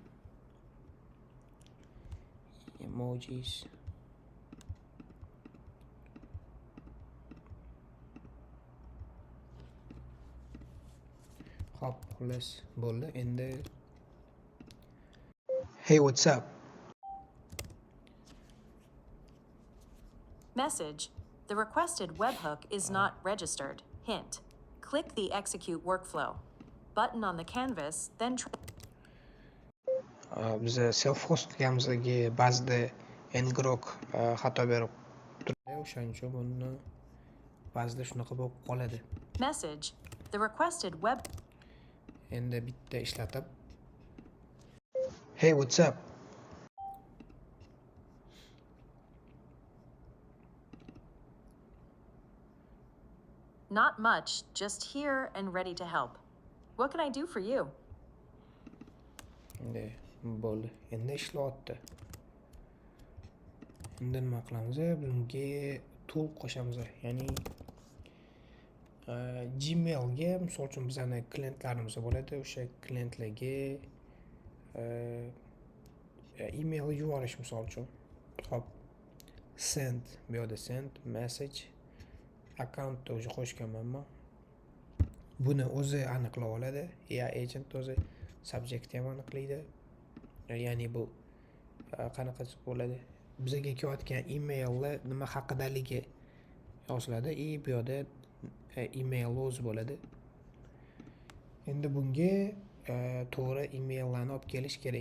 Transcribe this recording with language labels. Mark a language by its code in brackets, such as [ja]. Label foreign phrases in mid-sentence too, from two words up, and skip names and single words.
[uz] Emojis hop, xullas bo'ldi. [en] Endi hey, what's up? Message. The requested webhook is not registered. Hint. Click the execute workflow button on the canvas, then [uz] Biz self-host qilganimizga ba'zida ngrok xato berib turadi. O'shaning uchun buni ba'zida shunaqa bo'lib qoladi. [en] Message. The requested web. [uz] Endi bitta ishlatib [en] hey, what's up? Not much, just here and ready to help. What can I do for you? [uz] Endi bo'ldi. Endi ishlayapti. Endi nima qilamiz? Bunga tool qo'shamiz. Ya'ni Gmailga, misol uchun bizning klientlarimiz bo'ladi. O'sha klientlarga email yuborish misol uchun. Hop. Send, bu yerda [en] send message account [uz] o'zi qo'shganman men. Buni o'zi aniqlab oladi. [en] AI agent [uz] o'zi subject ham aniqlaydi. Ya'ni bu qanaqa bo'ladi? Bizga kelayotgan emailni nima haqidaligi yoziladi. Bu yerda email o'zi bo'ladi. Endi bunga to'g'ri emaillarni olib kelish kerak.